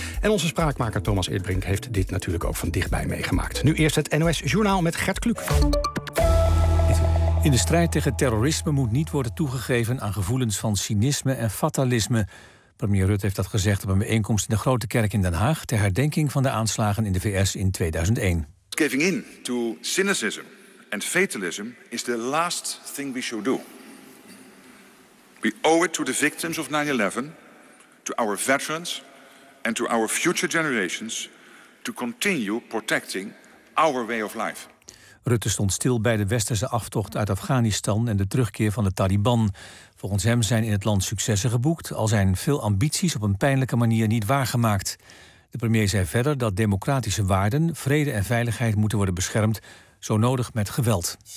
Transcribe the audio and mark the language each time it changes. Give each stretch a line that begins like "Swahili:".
Dutch: En onze spraakmaker Thomas Eertbrink heeft dit natuurlijk ook van dichtbij meegemaakt. Nu eerst het NOS Journaal met Gert Kluk. In de strijd tegen terrorisme moet niet worden toegegeven aan gevoelens van cynisme en fatalisme. Premier Rutte heeft dat gezegd op een bijeenkomst in de Grote Kerk in Den Haag ter herdenking van de aanslagen in de VS in 2001.
English: Giving in to cynicism and fatalism is the last thing we should do. We owe it to the victims of 9/11, to our veterans and to our future generations to continue protecting our way of life.
Dutch: Rutte stond stil bij de westerse aftocht uit Afghanistan en de terugkeer van de Taliban. Volgens hem zijn in het land successen geboekt, al zijn veel ambities op een pijnlijke manier niet waargemaakt. De premier zei verder dat democratische waarden, vrede en veiligheid moeten worden beschermd, zo nodig met geweld.